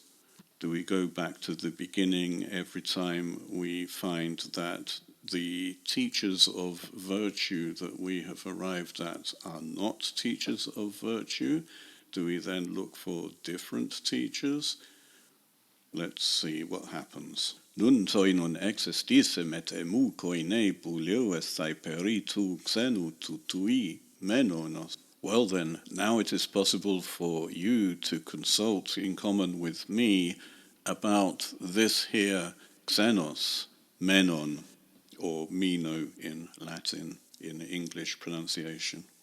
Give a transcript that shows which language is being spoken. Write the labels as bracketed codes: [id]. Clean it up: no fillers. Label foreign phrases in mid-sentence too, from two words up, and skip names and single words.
[en] Do we go back to the beginning every time we find that the teachers of virtue that we have arrived at are not teachers of virtue? Do we then look for different teachers? Let's see what happens. [el] νῦν τοίνυν ἔξεστί σοι μετ' ἐμοῦ κοινῇ βουλεύεσθαι περὶ τοῦ ξένου τουτουὶ Μένωνος. [en] Well then, now it is possible for you to consult in common with me about this here xenos, menon, or Meno in Latin, in English pronunciation.